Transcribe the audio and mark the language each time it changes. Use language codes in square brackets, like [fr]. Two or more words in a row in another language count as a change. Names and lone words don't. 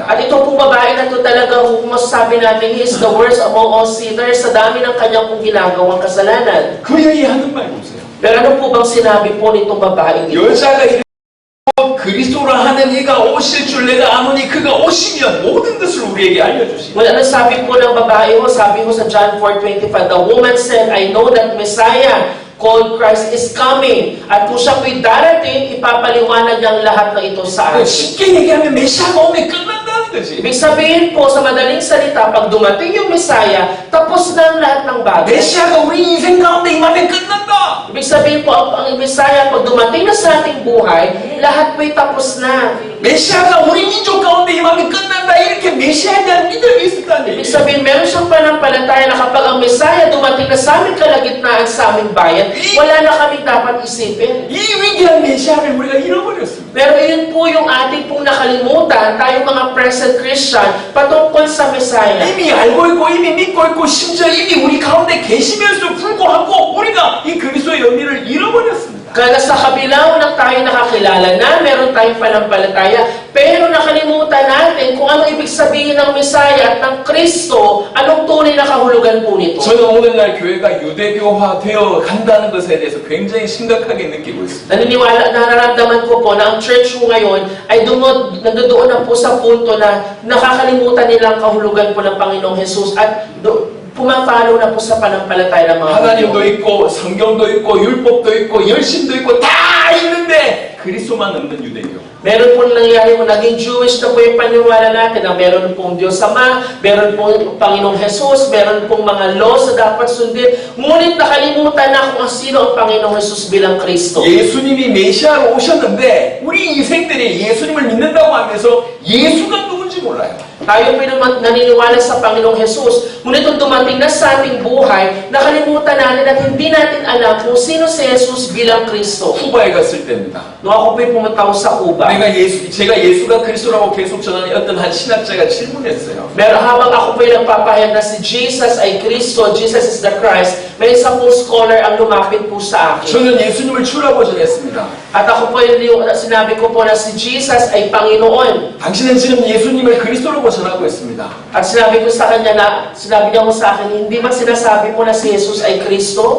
[tl] At ito pong babae na ito talaga, kung masasabi namin, [en] he is the worst among all sinners [tl] sa dami ng kanyang pong ginagawang kasalanan. [ko] 그 여인이 하는 말 보세요. [tl] Pero ano po bang sinabi po nitong babae ito? [ko] 여자가 이렇게 그리스도라 하는 이가 오실 줄 내가 아노니 그가 오시면 모든 것을 우리에게 알려주시니. [tl] Well, ano sabi po ng babae ho? Sabi ho sa John 4:25, [en] the woman said, I know that Messiah called Christ is coming. [tl] At kung siya po'y darating, ipapaliwanag niyang lahat na ito sa atin. [ko] 쉽게 얘기하면 메시아가 오면 끝난다는 거지. [tl] Ibig sabihin po, sa madaling salita, pag dumating yung Messiah, tapos na ang lahat ng bagay. [ko] 메시아가 우리 인생 가운데 임하면 끝난다. [tl] Ibig sabihin po, ang Messiah, pag dumating na sa ating buhay, lahat po'y tapos na. [ko] 메시아가 우리 민족 가운데 임하면 끝난다. 이렇게 메시아에 대한 믿음이 있었다는 [tl] Ibig [ko] 얘기예요. [tl] sabihin, meron siyang panampalataya na kapag ang Messiah dumating na sa aming kalagitnaan sa aming bayan, wala na kaming dapat isipin. [ko] 이 위대한 메시아를 우리가 잃어버렸습니다. [tl] Pero iyon po yung ating pong nakalimutan, tayong mga [en] present Christian, [tl] patungkol sa Messiah. [ko] 이미 알고 있고 이미 믿고 있고 심지어 이미 우리 가운데 계시면서 불구하고 우리가 이 그리스도의 의미를 잃어버렸습니다. [tl] Kaya sa kabila ng tayo nakakilala na, meron tayong panampalataya, pero nakalimutan natin kung ano ibig sabihin ng Messiah at ng Kristo, anong tunay na kahulugan po nito. [ko] 저는 오늘날 교회가 유대교화 되어 간다는 것에 대해서 굉장히 심각하게 느끼고 있습니다. [tl] Nararamdaman ko po na ang church ko ngayon ay nandoon na po sa punto na nakakalimutan nila ang kahulugan po ng Panginoong Jesus at pumapalo na po sa panampalataya ng mga [ko] 하나님도 있고 성경도 있고 율법도 있고 열심도 있고 다 있는데 그리스도만 없는 유대교. [tl] Meron po nangyari mo, naging Jewish na po yung paniwala natin na meron pong Diyos Ama, meron pong Panginoong Jesus, meron pong mga laws na dapat sundin. Ngunit nakalimutan na kung sino ang Panginoong Jesus bilang Kristo. [ko] 예수님이 메시아로 오셨는데 우리 인생들이 예수님을 믿는다고 하면서 예수가 누군지 몰라요. [tl] Tayo po naman naniniwala sa Panginoong Jesus. Ngunit nung dumating na sa ating buhay, nakalimutan natin at hindi natin alam kung sino si Jesus bilang Kristo. [ko] 쿠바에 갔을 때입니다. [tl] Nung ako po'y pumunta ko sa Cuba, [ko] 제가 예수가 그리스도라고 계속 전하는 어떤 한 신학자가 질문했어요. [tl] pero habang ako po'y nagpapahayag na si Jesus ay Kristo, [en] Jesus is the Christ, [tl] may isang pong scholar ang lumapit po sa akin. [ko] 저는 예수님을 주라고 전했습니다. [tl] At ako po, sinabi ko po na si Jesus ay Panginoon. [ko] 당신은 지금 예수님을 그리스도라고 전하고 있습니다. [tl] At sinabi ko sa kanya na, sinabi niya ko sa akin, hindi ba sinasabi mo na si Jesus ay Kristo?